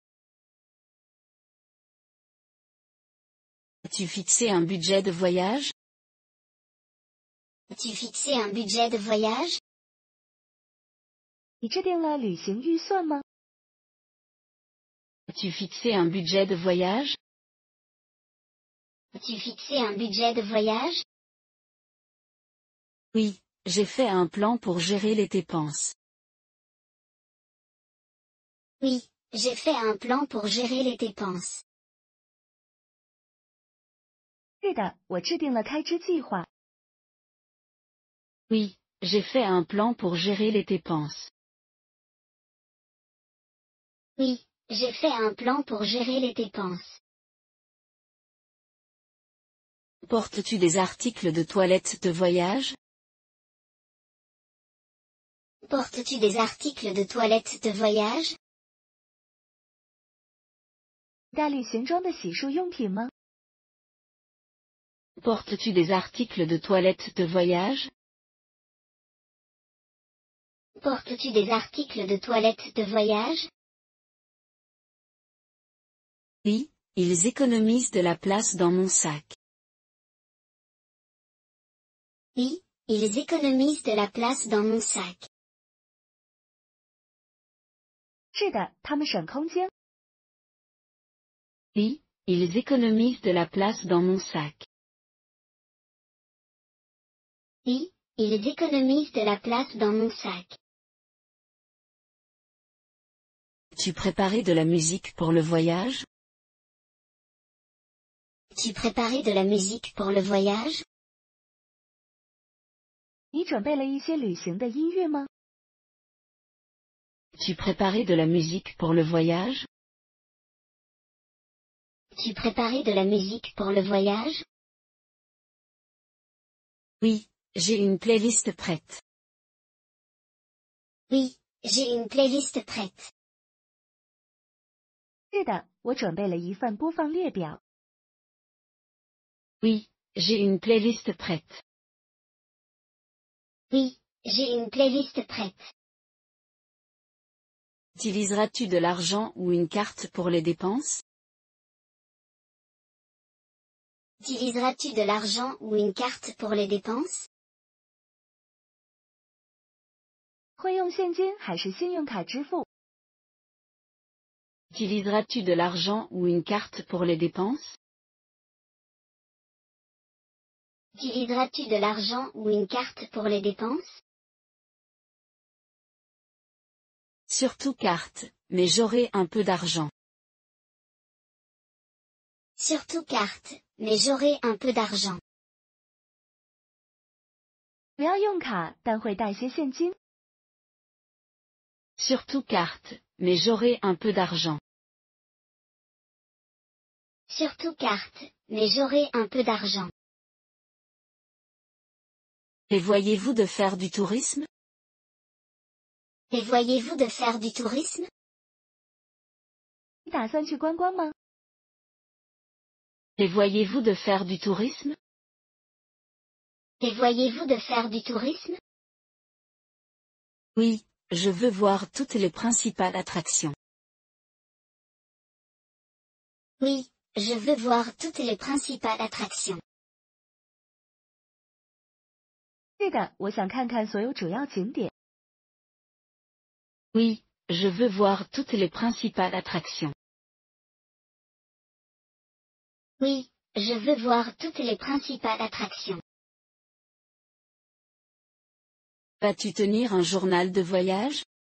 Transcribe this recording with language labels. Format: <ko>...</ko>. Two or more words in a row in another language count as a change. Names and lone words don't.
<fr>As-tu fixé un budget de voyage? As-tu fixé un budget de voyage?</fr> <zh>你制定了旅行预算吗？</zh> <fr>As-tu fixé un budget de voyage? As-tu fixé un budget de voyage? Oui, j'ai fait un plan pour gérer les dépenses. Oui, j'ai fait un plan pour gérer les dépenses.</fr> <zh>是的，我制定了开支计划。</zh> <fr>Oui, j'ai fait un plan pour gérer les dépenses. Oui, j'ai fait un plan pour gérer les dépenses. Portes-tu des articles de toilette de voyage? Portes-tu des articles de toilette de voyage?</fr> <zh>带旅行中的洗漱用品吗？</zh> <fr>Portes-tu des articles de toilette de voyage? Portes-tu des articles de toilette de voyage? Oui, ils économisent de la place dans mon sac. Oui, ils économisent de la place dans mon sac.</fr> <zh>是的，他们省空间。</zh> <fr>Oui, ils économisent de la place dans mon sac. Oui, ils économisent de la place dans mon sac. Tu préparais de la musique pour le voyage? Tu préparais de la musique pour le voyage?</fr> <zh>你准备了一些旅行的音乐吗？</zh> <fr>Tu préparais de la musique pour le voyage? Tu préparais de la musique pour le voyage? Oui, j'ai une playlist prête. Oui, j'ai une playlist prête.</fr> <zh>是的，我准备了一份播放列表。</zh> <fr>Oui, j'ai une playlist prête. Oui, j'ai une playlist prête. Utiliseras-tu de l'argent ou une carte pour les dépenses? Utiliseras-tu de l'argent ou une carte pour les dépenses?</fr> <zh>会用现金还是信用卡支付？</zh> <fr>Utiliseras-tu de l'argent ou une carte pour les dépenses? Utiliseras-tu de l'argent ou une carte pour les dépenses? Surtout carte, mais j'aurai un peu d'argent. Surtout carte, mais j'aurai un peu d'argent.</fr> <zh>不要用卡，但会带些现金。</zh> <fr>Surtout carte, mais j'aurai un peu d'argent. Surtout carte, mais j'aurai un peu d'argent. Prévoyez-vous de faire du tourisme? Prévoyez-vous de faire du tourisme?</fr> <zh>你打算去观光吗？</zh> <fr>Prévoyez-vous de faire du tourisme? Prévoyez-vous de faire du tourisme? Oui, je veux voir toutes les principales attractions. Oui, je veux voir toutes les principales attractions.</fr> <zh>是的，我想看看所有主要景点。</zh> <fr>Oui, je veux voir toutes les principales attractions. Oui, je veux voir toutes les principales attractions. Vas-tu tenir un journal de voyage?</fr>